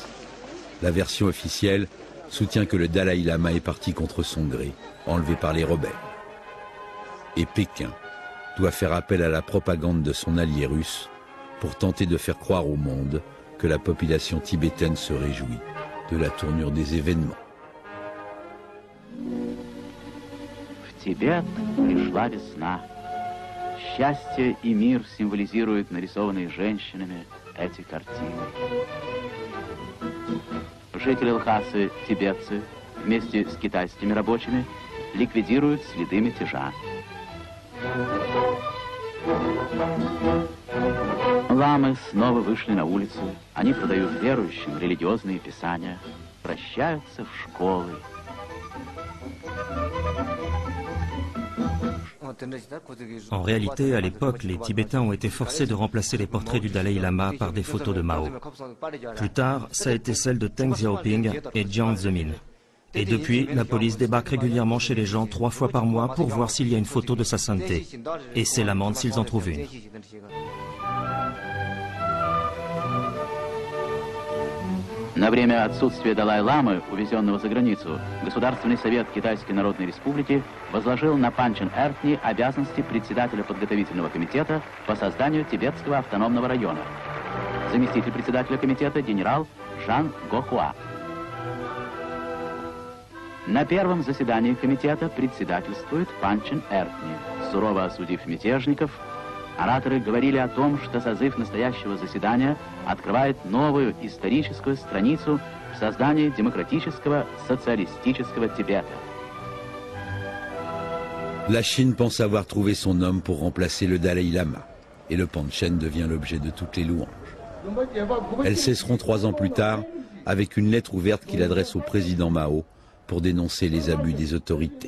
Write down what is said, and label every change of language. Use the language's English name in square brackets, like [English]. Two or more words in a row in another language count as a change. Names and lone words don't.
[French] La version officielle soutient que le Dalai Lama est parti contre son gré, enlevé par les rebelles. Et Pékin doit faire appel à la propagande de son allié russe pour tenter de faire croire au monde que la population tibétaine se réjouit de la tournure des événements. [Russian] В Тибет пришла весна. Счастье и мир символизируют нарисованные женщинами эти картины. Жители Лхасы, тибетцы, вместе с китайскими рабочими ликвидируют следы мятежа. Ламы снова вышли на улицы. Они продают верующим религиозные писания, прощаются в школы. [French] En réalité, à l'époque, les Tibétains ont été forcés de remplacer les portraits du Dalai Lama par des photos de Mao. Plus tard, ça a été celle de Deng Xiaoping et Jiang Zemin. Et depuis, la police débarque régulièrement chez les gens 3 fois par mois pour voir s'il y a une photo de sa sainteté. Et c'est l'amende s'ils en trouvent une. [Russian] На время отсутствия Далай-ламы, увезенного за границу, Государственный совет Китайской Народной Республики возложил на Панчен Эртни обязанности председателя подготовительного комитета по созданию Тибетского автономного района. Заместитель председателя комитета генерал Жан Гохуа. На первом заседании комитета председательствует Панчен Эртни. Сурово осудив мятежников, ораторы говорили о том, что созыв настоящего заседания открывает новую историческую страницу в создании демократического социалистического Тибета. [French] La Chine pense avoir trouvé son homme pour remplacer le Dalai Lama, et le Panchen devient l'objet de toutes les louanges. Elles cesseront 3 ans plus tard avec une lettre ouverte qu'il adresse au président Mao pour dénoncer les abus des autorités.